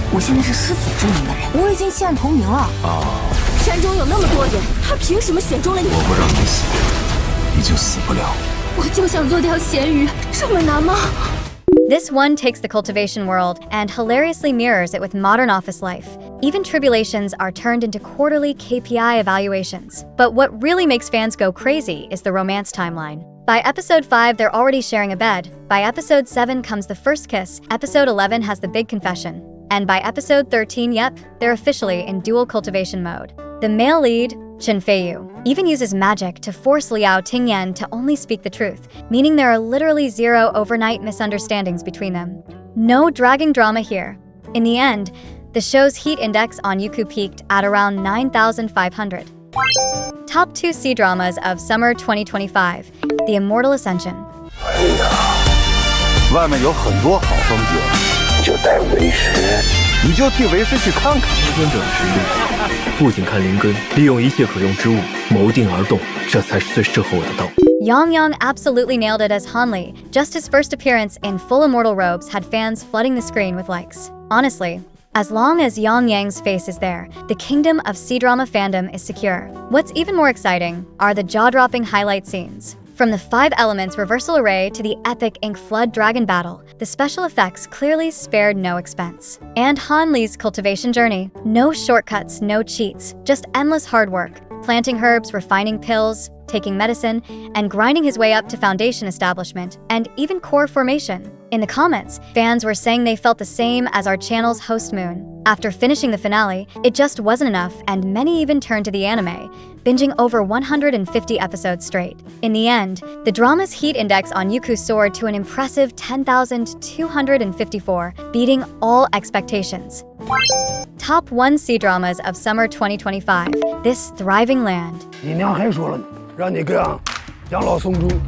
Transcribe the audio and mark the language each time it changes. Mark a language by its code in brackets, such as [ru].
[zh] 我现在是狮子之名的人，我已经弃暗投明了。山中有那么多人，他凭什么选中了你？我不让你死，你就死不了。我就想做条咸鱼，这么难吗？ [en] This one takes the cultivation world and hilariously mirrors it with modern office life. Even tribulations are turned into quarterly KPI evaluations. But what really makes fans go crazy is the romance timeline. By episode 5, they're already sharing a bed. By episode 7 comes the first kiss. Episode 11 has the big confession. And by episode 13, yep, they're officially in dual cultivation mode. The male lead, Chen Feiyu, even uses magic to force Liao Tingyan to only speak the truth, meaning there are literally zero overnight misunderstandings between them. No dragging drama here. In the end, the show's heat index on Youku peaked at around 9,500. Top 2 C-dramas of summer 2025. The Immortal Ascension. [zh] 哎呀，外面有很多好风景，你就带为师，你就替为师去看看。出生者实力，不仅看灵根，利用一切可用之物，谋定而动，这才是最适合我的道。 [en] Yang Yang absolutely nailed it as Hanli. Just his first appearance in full immortal robes had fans flooding the screen with likes. Honestly, as long as Yang Yang's face is there, the kingdom of C-drama fandom is secure. What's even more exciting are the jaw-dropping highlight scenes. From the 5 elements reversal array to the epic ink flood dragon battle, the special effects clearly spared no expense. And Han Li's cultivation journey. No shortcuts, no cheats, just endless hard work. Planting herbs, refining pills, taking medicine, and grinding his way up to foundation establishment, and even core formation. In the comments, fans were saying they felt the same as our channel's host Moon. After finishing the finale, it just wasn't enough, and many even turned to the anime, binging over 150 episodes straight. In the end, the drama's heat index on Youku soared to an impressive 10,254, beating all expectations. Top 1 C-dramas of summer 2025. This thriving land. [zh] 你娘还说了呢，让你哥养老送终。